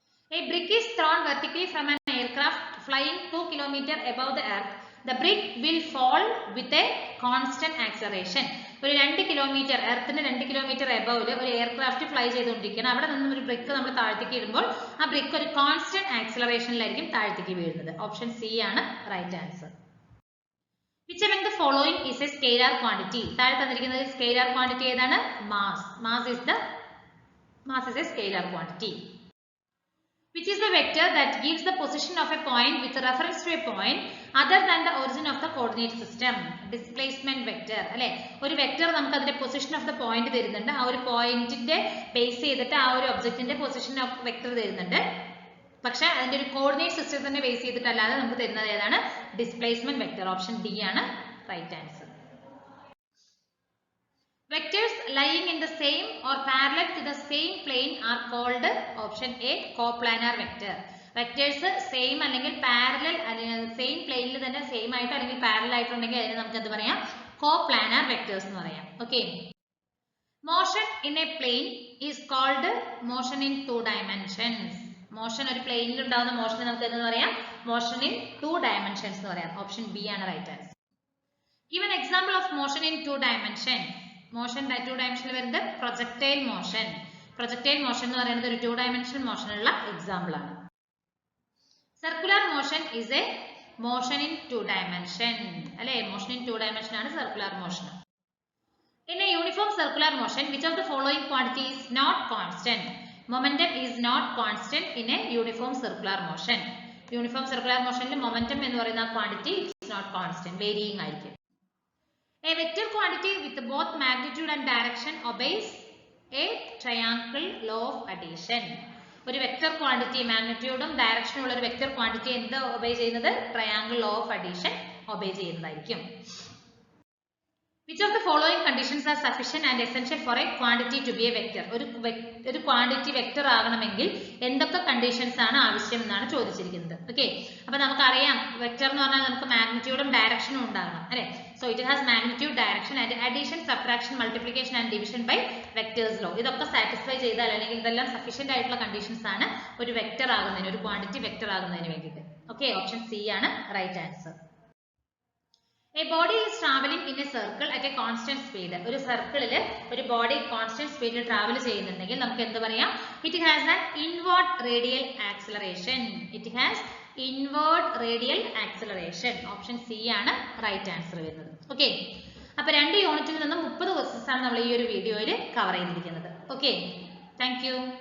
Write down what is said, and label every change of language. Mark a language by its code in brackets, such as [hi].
[en] A brick is thrown vertically from an aircraft flying 2 km above the earth. The brick will fall with a constant acceleration. [ml] ഒരു 2 kilometre എർത്തിന് 2 kilometre എബോവിൽ ഒരു aircraft fly ചെയ്തുകൊണ്ടിരിക്കുകയാണ്. അവിടെ നിന്നും ഒരു brick നമ്മൾ താഴത്തേക്ക് ഇടുമ്പോൾ ആ ബ്രിക്ക് ഒരു കോൺസ്റ്റന്റ് ആക്സിലറേഷനിലായിരിക്കും താഴത്തേക്ക് വീഴുന്നത്. ഓപ്ഷൻ സി ആണ് right answer. [en] Which among the following is a scalar quantity? [ml] താഴെ തന്നിരിക്കുന്നത് സ്കെയിലർ ക്വാണ്ടിറ്റി ഏതാണ്? [en] Mass. Mass is a scalar quantity. Which is the vector that gives the position of a point with reference to a point other than the origin of the coordinate system? Displacement vector അല്ലെ? [ml] ഒരു vector നമുക്ക് അതിന്റെ position of the point തരുന്നുണ്ട്. ആ ഒരു പോയിന്റിന്റെ base ചെയ്തിട്ട് ആ ഒരു ഒബ്ജക്റ്റിന്റെ പൊസിഷൻ ഓഫ് വെക്ടർ തരുന്നുണ്ട്. പക്ഷെ അതിന്റെ ഒരു കോർഡിനേറ്റ് സിസ്റ്റത്തിന്റെ ബേസ് ചെയ്തിട്ടല്ലാതെ നമുക്ക് തരുന്നത് ഏതാണ്? Displacement vector. ഓപ്ഷൻ ഡി ആണ് right answer. [en] Vectors lying in the same or parallel to the same plane are called option A coplanar vector. [ml] Vectors same അല്ലെങ്കിൽ parallel same plane തന്നെ same ആയിട്ട് അല്ലെങ്കിൽ parallel ആയിട്ടുണ്ടെങ്കിൽ അതിനെ നമുക്ക് എന്ത് പറയാം? [en] coplanar vectors [ml] എന്ന് പറയാം. [en] Okay. Motion in a plane is called motion in 2 dimensions. [ml] Motion ഒരു പ്ലെയിനിൽ ഉണ്ടാകുന്ന മോഷനെ നമുക്ക് എന്ത് പറയാം? [en] motion in 2 dimensions [ml] എന്ന് പറയാം. [en] Option B ആണ് right answer. Give an example of motion in 2 dimensions. [ml] Motion 2 ഡയമെൻഷനിൽ വരുന്നത് പ്രൊജക്ടൈൽ മോഷൻ. പ്രൊജക്ടൈൽ മോഷൻ എന്ന് പറയുന്നത് ഒരു 2 ഡയമെൻഷണൽ മോഷനുള്ള എക്സാമ്പിൾ ആണ്. [en] circular motion is a motion in 2 dimension [ml] അല്ലെ? [en] Motion in 2 dimension ആണ് circular motion. In a uniform circular motion, which of the following quantity is not constant? Momentum is not constant in a uniform circular motion. Uniform circular motion momentum എന്ന് പറയുന്ന quantity is not constant, varying ആയിരിക്കും. A vector quantity with both magnitude and direction obeys a triangle law of addition. [ml] ഒരു vector quantity മാഗ്നിറ്റ്യൂഡും ഡയറക്ഷനും ഉള്ള ഒരു vector quantity എന്ത് obey ചെയ്യുന്നത്? Triangle law of addition obey ചെയ്യുന്നതായിരിക്കും. [en] Which of the following conditions are sufficient and essential for a quantity to be a vector? [ml] ഒരു quantity vector ആകണമെങ്കിൽ എന്തൊക്കെ conditions ആണ് ആവശ്യം എന്നാണ് ചോദിച്ചിരിക്കുന്നത്. ഓക്കെ, അപ്പൊ നമുക്കറിയാം വെക്ടർ എന്ന് പറഞ്ഞാൽ നമുക്ക് മാഗ്നിറ്റ്യൂഡും ഡയറക്ഷനും ഉണ്ടാകണം അല്ലെ? [en] So it has magnitude, direction and addition, subtraction, multiplication and division by vectors law. [ml] ഇതൊക്കെ സാറ്റിസ്ഫൈ ചെയ്താൽ അല്ലെങ്കിൽ ഇതെല്ലാം സഫീഷ്യന്റ് ആയിട്ടുള്ള കണ്ടീഷൻസ് ആണ് ഒരു വെക്ടർ ആകുന്നതിന്, ഒരു ക്വാണ്ടിറ്റി വെക്ടർ ആകുന്നതിന് വേണ്ടിയിട്ട്. ഓക്കെ, ഓപ്ഷൻ സി ആണ് right answer. [en] A body is traveling in a circle at a constant speed. [ml] ഒരു സർക്കിളിൽ ഒരു ബോഡി കോൺസ്റ്റന്റ് സ്പീഡിൽ ട്രാവൽ ചെയ്യുന്നുണ്ടെങ്കിൽ നമുക്ക് എന്ത് പറയാം? [en] It has an inward radial acceleration. It has inward radial acceleration. [ml] Option C ആണ് റൈറ്റ് ആൻസർ വരുന്നത്. ഓക്കെ, അപ്പൊ 2 യൂണിറ്റിൽ നിന്നും 30 ക്വസ്റ്റ്യൻസ് ആണ് നമ്മൾ ഈ ഒരു വീഡിയോയിൽ കവർ ചെയ്തിരിക്കുന്നത്. Okay, thank you.